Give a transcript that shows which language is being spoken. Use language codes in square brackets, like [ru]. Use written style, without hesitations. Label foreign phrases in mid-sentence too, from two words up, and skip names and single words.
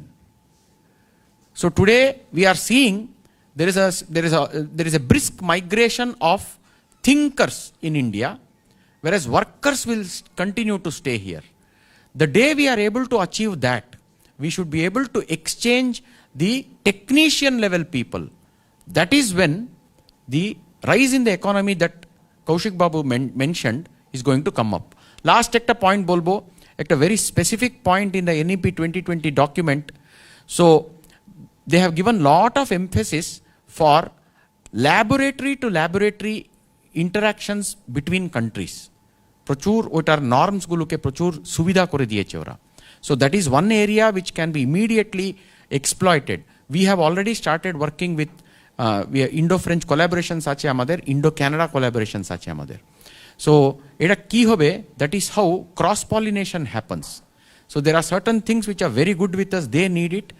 [en] So today we are seeing there is a brisk migration of thinkers in India, whereas workers will continue to stay here. The day we are able to achieve that, we should be able to exchange the technician level people. That is when the rise in the economy that Kaushik Babu mentioned is going to come up. Last [bn] একটা point বলবো, একটা [en] very specific point in the NEP 2020 document. So they have given lot of emphasis for laboratory to laboratory interactions between countries. [bn] প্রচুর ওটার norms গুলোকে প্রচুর সুবিধা করে দিয়েছে ওরা. [en] So that is one area which can be immediately exploited. We have already started working with Indo-French collaboration [bn] আছে আমাদের, [en] Indo-Canada collaboration [bn] আছে আমাদের. [en] So, [bn] এটা কি হবে, [en] that is how cross-pollination happens. So, there are certain things which are very good with us, they need it.